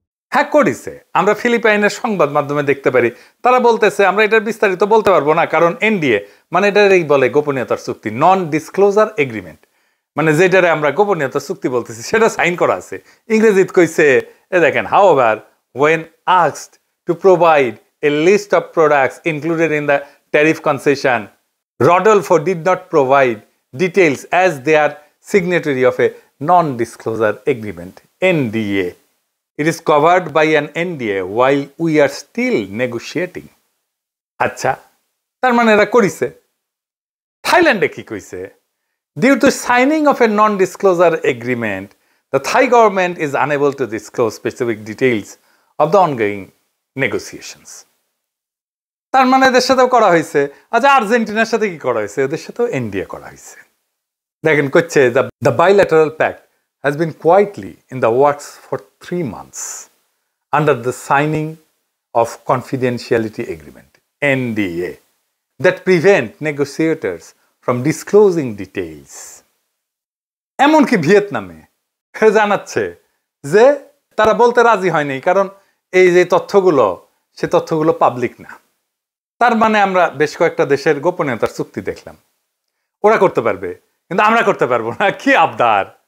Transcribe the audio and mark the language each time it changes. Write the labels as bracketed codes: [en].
[bn] হ্যাঁ, করেছে। আমরা ফিলিপাইনের সংবাদ মাধ্যমে দেখতে পারি, তারা বলতেছে, আমরা এটার বিস্তারিত বলতে পারবো না, কারণ এনডিএ, মানে এটারই বলে গোপনীয়তার চুক্তি, নন ডিসক্লোজার এগ্রিমেন্ট। মানে যেটারে আমরা গোপনীয়তার চুক্তি বলতেছি সেটা সাইন করা আছে। ইংরেজিত কইছে, এ দেখেন, [en] However when asked to provide a list of products included in the tariff concession, Rodolfo did not provide details as they are signatory of a non-disclosure agreement, NDA. It is covered by an NDA while we are still negotiating. [bn] আচ্ছা, তার মানে এরা করিছে। থাইল্যান্ডে কি কইছে? [en] Due to signing of a non-disclosure agreement, the Thai government is unable to disclose specific details of the ongoing negotiations. [bn] তার মানে এদের সাথেও করা হয়েছে। আচ্ছা, আর্জেন্টিনার সাথে কি করা হয়েছে? এদের সাথেও এনডিএ করা হয়েছে। দেখেন, করছে, [en] the bilateral pact has been quietly in the works for 3 months under the signing of confidentiality agreement, NDA, that prevent negotiators from disclosing details. [bn] এমনকি ভিয়েতনামে জানাচ্ছে যে তারা বলতে রাজি হয়নি, কারণ এই যে তথ্যগুলো, সে তথ্যগুলো পাবলিক না। তার মানে আমরা বেশ কয়েকটা দেশের গোপনীয়তার চুক্তি দেখলাম, ওরা করতে পারবে, কিন্তু আমরা করতে পারবো না। কি আবদার!